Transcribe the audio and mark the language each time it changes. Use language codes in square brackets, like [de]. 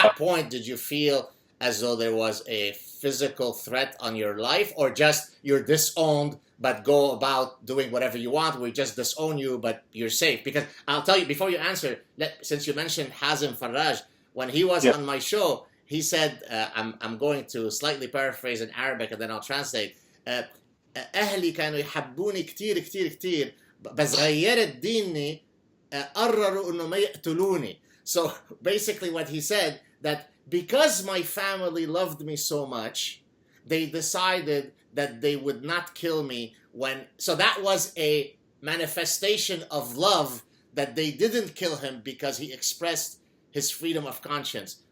[en] that point, did you feel as though there was a physical threat on your life, or just you're disowned but go about doing whatever you want? We just disown you, but you're safe? Because I'll tell you, before you answer, since you mentioned Hazem Faraj, when he was yeah, on my show, he said, I'm going to slightly paraphrase in Arabic and then I'll translate. [ar] أهلي كانوا يحبوني كتير كتير كتير بس غيرت ديني قرروا إنه ما يقتلوني. [en] So basically what he said, that because my family loved me so much, they decided that they would not kill me so that was a manifestation of love, that they didn't kill him because he expressed his freedom of conscience.